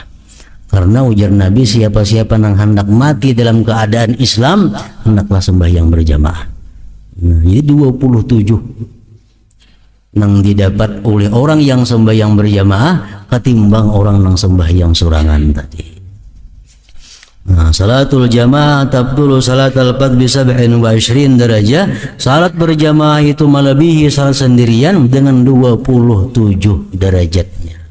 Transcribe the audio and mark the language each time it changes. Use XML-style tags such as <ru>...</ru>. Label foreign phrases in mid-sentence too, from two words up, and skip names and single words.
<id>Karena ujar Nabi, siapa-siapa yang hendak mati dalam keadaan Islam, hendaklah sembahyang berjamaah. Nah, jadi 27 yang didapat oleh orang yang sembahyang berjamaah ketimbang orang yang sembahyang sorangan tadi.</id> <ar>Nah, صلاة الجماعة تفضل صلاة الفذ ب 27 derajat.</ar> <id>Salat berjamaah itu melebihi salat sendirian dengan 27 derajatnya.</id>